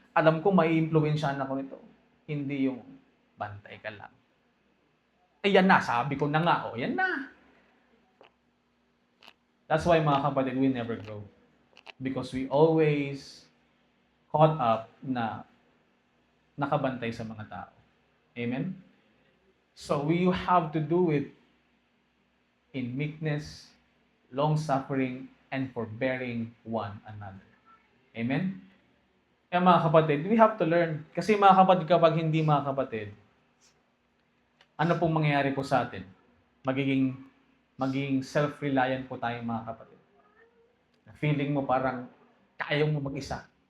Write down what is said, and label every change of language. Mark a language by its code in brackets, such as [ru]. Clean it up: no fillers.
[tl] Alam ko may impluwensyahan ako nito. Hindi yung bantay ka lang. Yan na, sabi ko na nga. Yan na. [en] That's why [tl] mga kapatid, [en] we never grow. Because we always caught up [tl] na nakabantay sa mga tao. [en] Amen? So we have to do it in meekness, long-suffering, and forbearing one another. Amen? [tl] Kaya mga kapatid, [en] we have to learn. [tl] Kasi mga kapatid, kapag hindi mga kapatid, ano pong mangyayari po sa atin? Magiging self-reliant po tayo mga kapatid. Feeling mo parang kaya mo mag-isa.